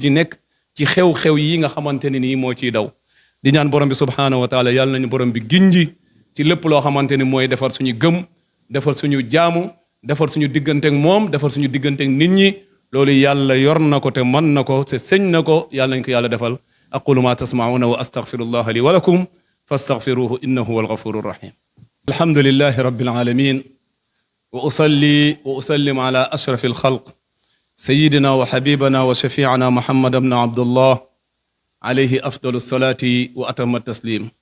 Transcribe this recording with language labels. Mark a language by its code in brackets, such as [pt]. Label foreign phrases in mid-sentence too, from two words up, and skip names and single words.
[wo] ñu nekk ci xew-xew yi nga xamante ne nii moo ciy daw di ñaan borom bi [ar] سبحانه وتعالى [wo] yàlla nañu borom bi ginji ci lépp loo xamante ni mooy defar suñu gëm defar suñu jaamu defar suñu digganteeg moom defar suñu digganteeg nit ñi loolu yàlla yor na ko te mën na ko te sëñ na ko yàlla nañ ko yàlla defal [ar] أقول ما تسمعون وأستغفر الله لي ولكم فاستغفروه إنه هو الغفور الرحيم الحمد لله رب العالمين وأصلي وأسلم على أشرف الخلق سيدنا وحبيبنا وشفيعنا محمد بن عبد الله عليه أفضل الصلاة وأتم التسليم